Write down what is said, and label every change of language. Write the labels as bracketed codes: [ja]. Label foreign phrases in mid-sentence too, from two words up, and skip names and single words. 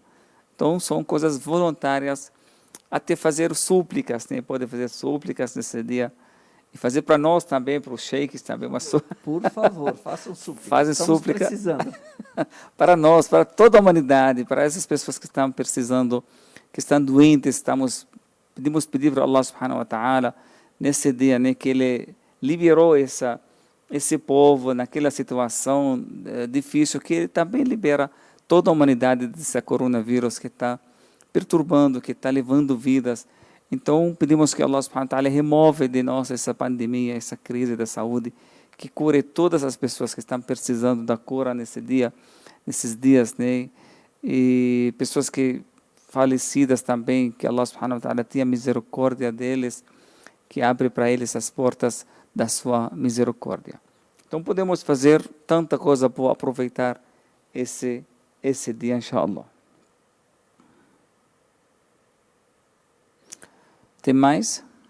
[pt] Então, são coisas voluntárias, até fazer súplicas, né? Pode fazer súplicas nesse dia. E fazer para nós também, para os sheiks também. Por favor, façam súplica. Fazem Estamos súplica precisando. para nós, para toda a humanidade, para essas pessoas que estão precisando, que estão doentes. Pedimos pedir para [ar] الله سبحانه وتعالى, [pt] nesse dia, né, que Ele liberou esse povo naquela situação difícil, que Ele também libera toda a humanidade desse coronavírus que está perturbando, que está levando vidas. Então, pedimos que [ar] الله سبحانه وتعالى [pt] remove de nós essa pandemia, essa crise da saúde, que cure todas as pessoas que estão precisando da cura nesses dias, né? E pessoas que falecidas também, que [ar] الله سبحانه وتعالى [pt] tenha misericórdia deles, que abre para eles as portas da sua misericórdia. Então, podemos fazer tanta coisa para aproveitar esse dia, inshallah. Tem mais?